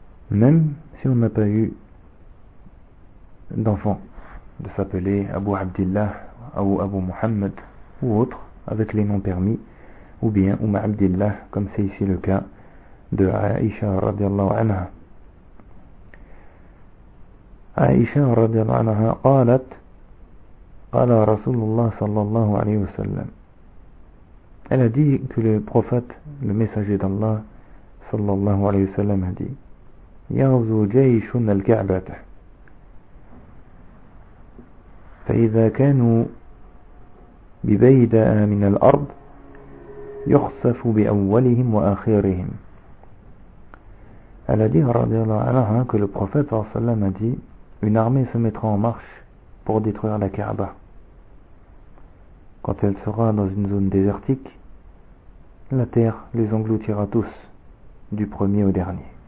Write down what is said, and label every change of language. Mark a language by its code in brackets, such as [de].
[fr] même si on n'a pas eu d'enfant, de s'appeler Abu Abdillah, ou Abu Muhammad, ou autre, avec les noms permis, ou bien Abdillah, comme c'est ici le cas de Aïcha radiallahu anha. [ar] عائشة رضي الله عنها قالت قال رسول الله صلى الله عليه وسلم. [fr] Elle a dit que le prophète, le messager d'Allah [ar] صلى الله عليه وسلم [fr] a dit: [ar] يغزو جيش الكعبة فإذا كانوا ببيداء من الأرض يخسف بأولهم وآخرهم. [fr] Elle a dit [ar] رضي الله عنها [fr] que le prophète [ar] صلى الله عليه وسلم [fr] a dit: une armée se mettra en marche pour détruire la Kaaba. Quand elle sera dans une zone désertique, la terre les engloutira tous, du premier au dernier.